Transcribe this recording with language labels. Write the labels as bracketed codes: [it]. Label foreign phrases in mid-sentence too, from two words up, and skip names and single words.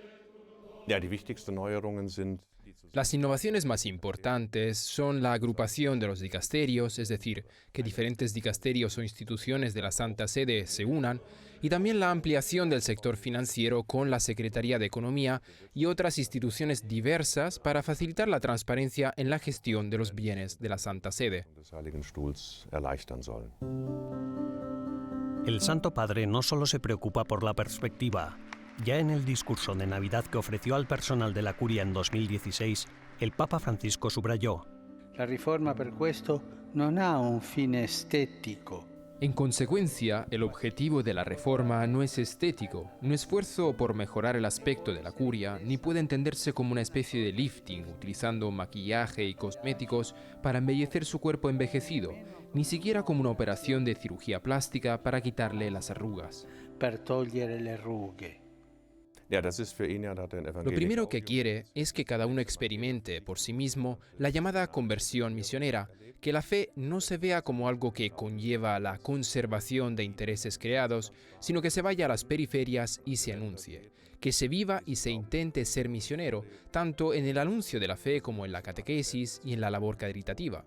[es] Las innovaciones más importantes son la agrupación de los dicasterios, es decir, que diferentes dicasterios o instituciones de la Santa Sede se unan, y también la ampliación del sector financiero con la Secretaría de Economía y otras instituciones diversas para facilitar la transparencia en la gestión de los bienes de la Santa Sede. El Santo Padre no solo se preocupa por la perspectiva. Ya en el discurso de Navidad que ofreció al personal de la Curia en 2016, el Papa Francisco subrayó: [it] La riforma per questo non ha un fine estetico. [es] En consecuencia, el objetivo de la reforma no es estético, un esfuerzo por mejorar el aspecto de la curia, ni puede entenderse como una especie de lifting, utilizando maquillaje y cosméticos para embellecer su cuerpo envejecido, ni siquiera como una operación de cirugía plástica para quitarle las arrugas. [it] per togliere le rughe. [es] Lo primero que quiere es que cada uno experimente por sí mismo la llamada conversión misionera, que la fe no se vea como algo que conlleva la conservación de intereses creados, sino que se vaya a las periferias y se anuncie, que se viva y se intente ser misionero, tanto en el anuncio de la fe como en la catequesis y en la labor caritativa.